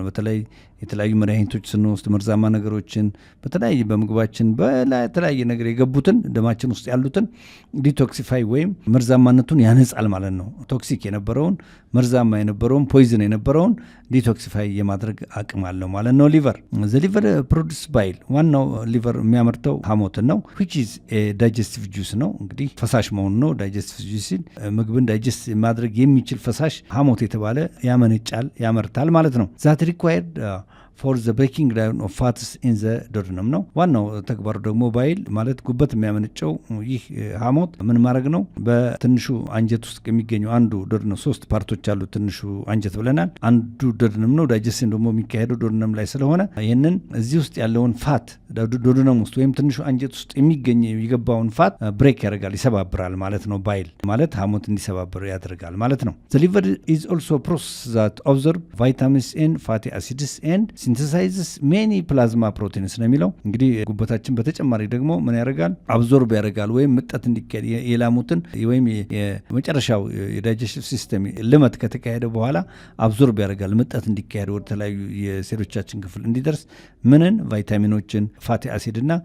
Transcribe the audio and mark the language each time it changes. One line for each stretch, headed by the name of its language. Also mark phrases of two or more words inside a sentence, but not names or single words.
Amharic: በተለይ የተለያዩ መድኃኒቶች ስንወስድ መርዛማ ነገሮችን በተለያየ በምግባችን በተለያየ ነገር የገቡትን ደማችን ውስጥ ያሉትን ዲቶክሲፋይ ወይም መርዛማነቱን ያነጻል ማለት ነው። ቶክሲክ የነበረውን መርዛማ የነበረውን ፖይዝን የነበረውን ዲቶክሲፋይ የማድረግ አቅም አለው ማለት ነው።
English: liver produce bile
Amharic: ዋናው ሊቨር የሚያመርተው ሐሞትን ነው።
English: which is a digestive juice
Amharic: ነው። እንግዲህ ፈሳሽ መሆኑ ነው።
English: digestive juice
Amharic: ምግብን ዳይጀስት ማድረግ የሚችል ፈሳሽ ሐሞት የተባለ ያመርታል ማለት ነው።
English: that required for the breaking down of fats in the duodenum
Amharic: ነው። ዋናው ተግባሩ ደግሞ ባይል ማለት ጉበት የሚያመነጨው ይህ ሐሞት ምን ማድረግ ነው? በትንሹ አንጀት ውስጥ የሚገኘው አንዱ ዱኦደነም 3 ፓርቶች አሉ። ትንሹ አንጀት ብለናል። አንዱ ዱኦደነም ነው። ዳይጀስሽን ደግሞ የሚካሄደው ዱኦደነም ላይ ስለሆነ ይህንን እዚህ ውስጥ ያለውን ፋት ዱኦደነም ውስጥ ወይም ትንሹ አንጀት ውስጥ የሚገኝ የገባውን ፋት ብሬክ ያደርጋል፣ ይሰባብራል ማለት ነው። ባይል ማለት ሐሞት እንዲሰባብር ያደርጋል ማለት ነው።
English: the liver is also a process that absorb vitamins and fatty acids and synthesizes many plasma proteins
Amharic: ነው የሚለው። እንግዲህ ጉበታችን በተጨማሪ ደግሞ ምን ያደርጋል? አብዞርብ ያደርጋል ወይም ምጠት እንዲካሄድ የላሙትን ወይም የመጨረሻው የዳይጀስቲቭ ሲስተም ልመት ከተካሄደ በኋላ አብዞርብ ያደርጋል ምጠት እንዲካሄድ ወደ ተለያዩ የሴሎቻችን ክፍል እንዲደርስ ምንን ቫይታሚኖችን፣
English: fatty acid
Amharic: እና